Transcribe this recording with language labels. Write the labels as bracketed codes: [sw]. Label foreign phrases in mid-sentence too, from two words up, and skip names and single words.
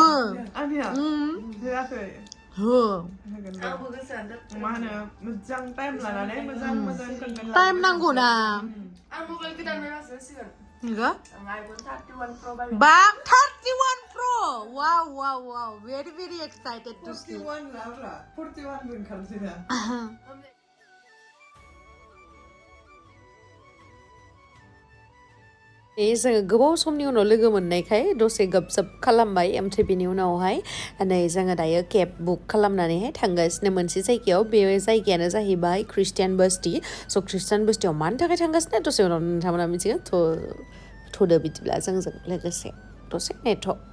[brx] आंनिया होआखै हो आंबो गोसोआनो मा होनो मोजां टाइम लानानै मोजां कन्टेन्ट टाइम नांगौ ना आं मबाइल गोदान बायबासो होसिगोन नोंगो आइफन 31 प्र बायबाय बा 31 प्र वाव [en] very excited to see [brx] 41 लाब्रा 41 बो ओंखारसै दा जोङो गोबाव समनि उनाव लोगो मोननायखाय दसे गपसप खालामबाय ओमफ्राय बेनि उनावहाय नै जोङो दायो [en] cab book [brx] खालामनानैहाय थांगासिनो मोनसे जायगायाव बे जायगायानो जाहैबाय ख्रिस्टियान बस्ति स' ख्रिस्टियान बस्तियाव मानि थाखाय थांगासिनो दसे उनाव नोंथांमोना मिथिगोन थ'दो बिदिब्ला जोंजों लोगोसे दसे नेथ'